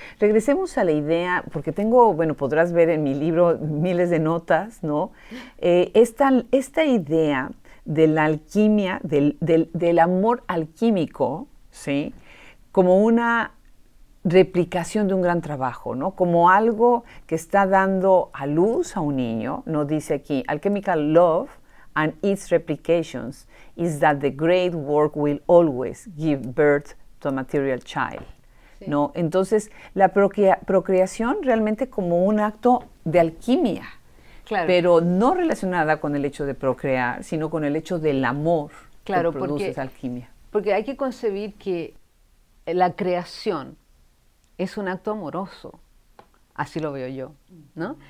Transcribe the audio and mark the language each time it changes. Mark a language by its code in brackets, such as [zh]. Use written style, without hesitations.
[es] Regresemos a la idea, porque podrás ver en mi libro miles de notas, ¿no? Esta idea de la alquimia, del amor alquímico, ¿sí? Como una replicación de un gran trabajo, ¿no? Como algo que está dando a luz a un niño, ¿no? Dice aquí, [en] alchemical love and its replications is that the great work will always give birth to a material child, sí. [es] ¿No? Entonces, la procreación realmente como un acto de alquimia, claro. Pero no relacionada con el hecho de procrear, sino con el hecho del amor, claro, que produce esa alquimia. Porque hay que concebir que la creación es un acto amoroso, así lo veo yo, ¿no?